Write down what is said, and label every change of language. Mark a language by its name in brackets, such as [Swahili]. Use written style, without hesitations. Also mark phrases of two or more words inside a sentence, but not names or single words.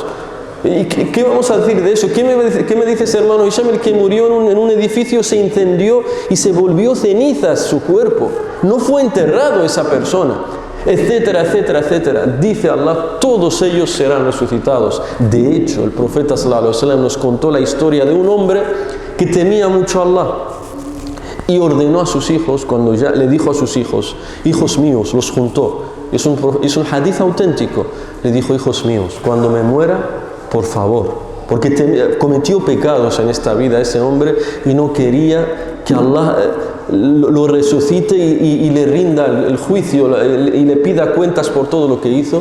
[Spanish] ¿Y qué vamos a decir de eso? ¿Qué me dices, hermano Hisham? El que murió en un edificio se incendió y se volvió cenizas su cuerpo. No fue enterrado esa persona, etcétera, etcétera, etcétera. Dice Allah, todos ellos serán resucitados. De hecho, el profeta [Arabic] صلى الله عليه وسلم [Spanish] nos contó la historia de un hombre que temía mucho a Allah y ordenó a sus hijos, cuando ya le dijo a sus hijos, hijos míos, los juntó. Es un hadith auténtico. Le dijo, hijos míos, cuando me muera, por favor, porque cometió pecados en esta vida ese hombre y no quería que Allah lo resucite y le rinda el juicio y le pida cuentas por todo lo que hizo.